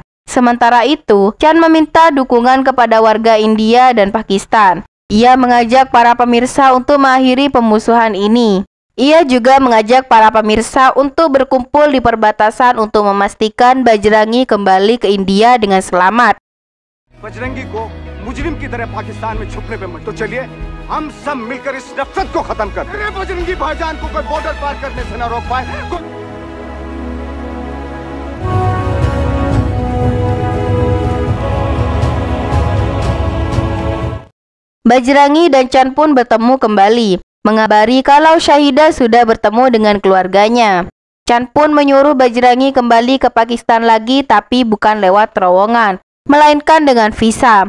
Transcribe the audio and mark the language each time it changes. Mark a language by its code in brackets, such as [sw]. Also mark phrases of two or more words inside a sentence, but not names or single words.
[id] Sementara itu, Chan meminta dukungan kepada warga India dan Pakistan. Ia mengajak para pemirsa untuk mengakhiri pemusuhan ini. Ia juga mengajak para pemirsa untuk berkumpul di perbatasan untuk memastikan Bajrangi kembali ke India dengan selamat. [hi] बजरंगी को मुजरिम की तरह पाकिस्तान में छुपने पे मत तो चलिए हम सब मिलकर इस नफरत को खत्म करते हैं। बजरंगी भाईजान को कोई बॉर्डर पार करने से न रोक पाए। [id] Bajrangi dan Chan pun bertemu kembali, mengabari kalau Syahidah sudah bertemu dengan keluarganya. Chan pun menyuruh Bajrangi kembali ke Pakistan lagi, tapi bukan lewat terowongan, melainkan dengan visa.